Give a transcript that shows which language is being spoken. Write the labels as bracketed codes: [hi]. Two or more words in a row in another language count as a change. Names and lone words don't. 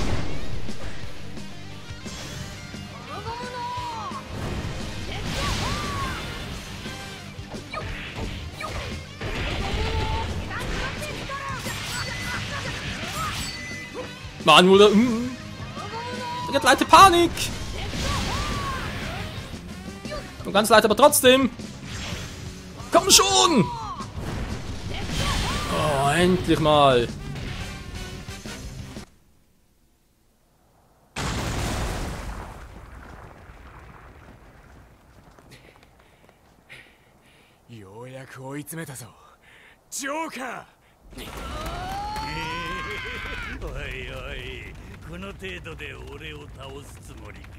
[de] Mann, oder? Da geht leichte Panik! Und ganz leicht, aber trotzdem! Komm schon! Oh, endlich mal! [ja] ようやく追い詰めたぞジョーカー。おいおい、この程度で俺を倒すつもりか？